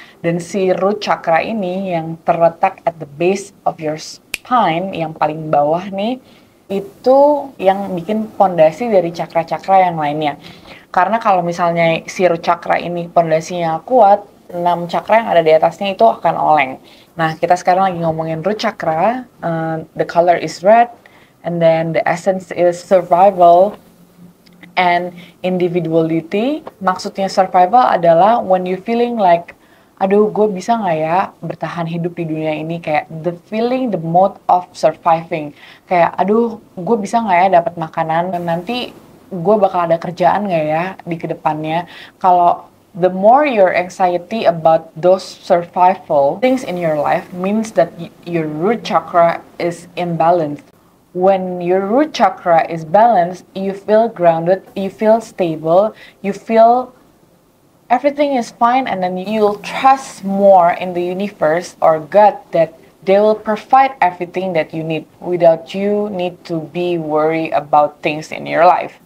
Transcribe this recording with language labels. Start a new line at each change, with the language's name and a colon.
Indonesian: Dan si root chakra ini yang terletak
English: at the base of your spine,
Indonesian: yang paling bawah nih, itu yang bikin pondasi dari chakra-chakra yang lainnya. Karena kalau misalnya si root chakra ini pondasinya kuat, 6 chakra yang ada di atasnya itu akan oleng. Nah, kita sekarang lagi ngomongin root chakra.
English: The color is red, and then the essence is survival and individuality.
Indonesian: Maksudnya survival adalah
English: when you feeling like,
Indonesian: aduh, gue bisa nggak ya bertahan hidup di dunia ini, kayak
English: the feeling, the mode of surviving.
Indonesian: Kayak, aduh, gue bisa nggak ya dapat makanan, dan nanti gue bakal ada kerjaan nggak ya di kedepannya. Kalau
English: the more your anxiety about those survival things in your life means that your root chakra is imbalanced. When your root chakra is balanced, you feel grounded, you feel stable, you feel everything is fine, and then you'll trust more in the universe or God that they will provide everything that you need without you need to be worried about things in your life.